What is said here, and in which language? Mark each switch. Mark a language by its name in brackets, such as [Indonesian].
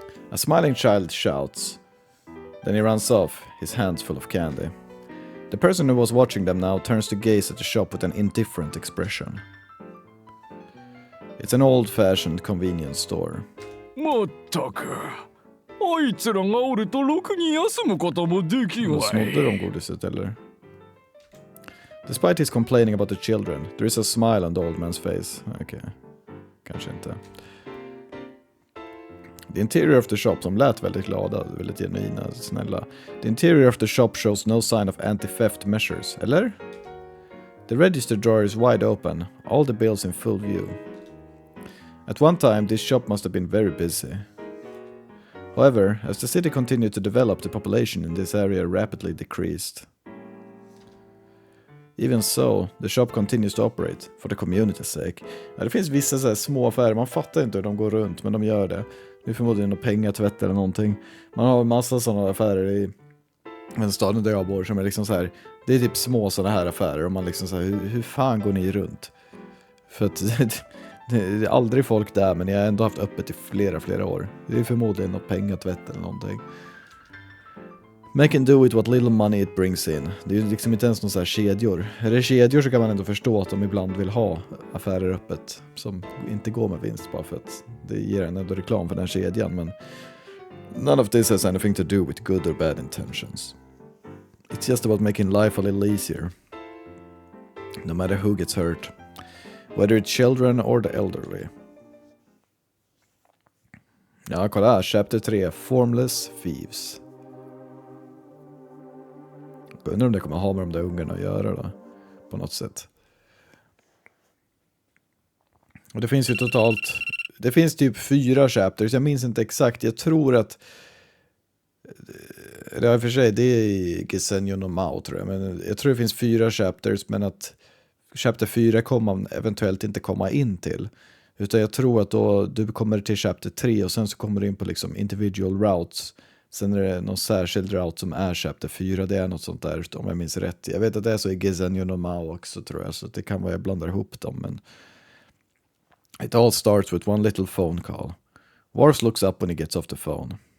[English] A smiling child shouts. Then he runs off, his hands full of candy. The person who was watching them now turns to gaze at the shop with an indifferent expression. It's an old-fashioned convenience store. [Japanese] まったくあいつらがおるとろくに休むこともできんわい。 [Swedish] Snodde de godiset eller? [English] Despite his complaining about the children, there is a smile on the old man's face. [Swedish] Okay. Kanske inte. [English] The interior of the shop, [Swedish] som lät väldigt glada, väldigt genuina, snälla. [English] The interior of the shop shows no sign of anti-theft measures, eller? The register drawer is wide open, all the bills in full view. At one time, this shop must have been very busy. However, as the city continued to develop, the population in this area rapidly decreased. Even so, the shop continues to operate, for the community's sake. [Swedish] Ja, det finns vissa så här små affärer, man fattar inte hur de går runt, men de gör det. Det är förmodligen något pengatvätt eller någonting. Man har en massa sådana affärer i den staden där jag bor som är liksom så här. Det är typ små sådana här affärer och man liksom så här, hur fan går ni runt? För att det är aldrig folk där, men jag har ändå haft öppet i flera år. Det är förmodligen något pengatvätt eller någonting. [English] Make and do with what little money it brings in. [Swedish] Det är ju liksom inte ens någon så här kedjor. Är det kedjor så kan man ändå förstå att de ibland vill ha affärer öppet som inte går med vinst bara för att det ger en ändå reklam för den kedjan. [English] Men none of this has anything to do with good or bad intentions. It's just about making life a little easier. No matter who gets hurt. Whether it's children or the elderly. [Swedish] Ja, kolla här. Chapter 3. Formless Thieves. Jag undrar om det kommer ha med de där ungarna att göra då, på något sätt. Och det finns ju totalt, det finns typ 4 chapters, jag minns inte exakt, jag tror att det är för sig, det är i Gisenyo no Mao tror jag, men jag tror det finns 4 chapters, men att chapter 4 kommer man eventuellt inte komma in till, utan jag tror att då du kommer till chapter 3 och sen så kommer du in på liksom individual routes. Sen är det någon särskild route som är chapter 4. Det är något sånt där om jag minns rätt. Jag vet att det är så i Gisenyo no Mao också tror jag. Så det kan vara jag blandar ihop dem. [English] Men it all starts with one little phone call. Wars looks up when he gets off the phone.